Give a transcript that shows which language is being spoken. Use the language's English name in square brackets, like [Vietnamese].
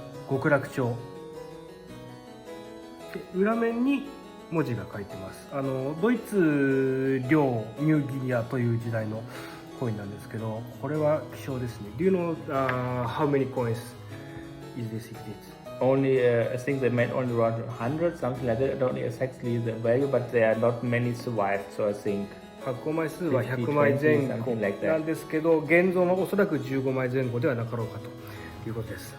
[Japanese] 極楽鳥で、裏面に文字が書いてます。ドイツ領ニューギニアという時代のコインなんですけど、これは希少ですね。 [English] Do you know how many coins is this? Only, I think they made only around 100, something like that. I don't know exactly the value, but there are not many survived, so I think [Japanese] 発行枚数は100枚前後なんですけど、現像のおそらく15枚前後ではなかろうかということです。